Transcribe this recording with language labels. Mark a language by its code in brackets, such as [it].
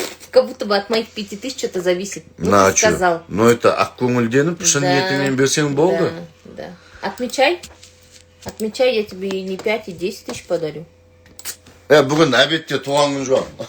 [ru] Как будто бы от моих 5000 что-то зависит. Ну, На, ты сказал. [kk] Ну это ақ көңілденіп, шын ниетіңмен берсең болды. [ru] Да. Отмечай. Отмечай, я тебе и не 5, и 10 тысяч подарю. [kk] Бүгін әбетте туған күн жоқ.